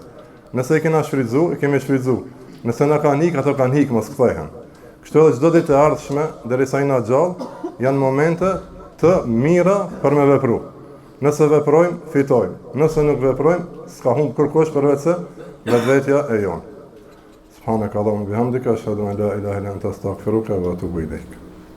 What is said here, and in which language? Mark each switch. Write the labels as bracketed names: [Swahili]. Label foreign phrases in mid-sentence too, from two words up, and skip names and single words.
[Albanian] Nëse e kena shfrytëzu, e kemi shfrytëzu. Nëse na kanë ato kanë mos kthehen. Kështu edhe çdo ditë e ardhshme, derisa jena gjallë, janë momente të mira për me vepru. Nëse veprojmë, fitojmë. Nëse nuk veprojmë, s'ka humb kërkosh përveç se vetvetja e jonë. [Arabic] سبحانك اللهم بحمدك، أشهد أن لا إله إلا أنت أستغفرك وأتوب إليك.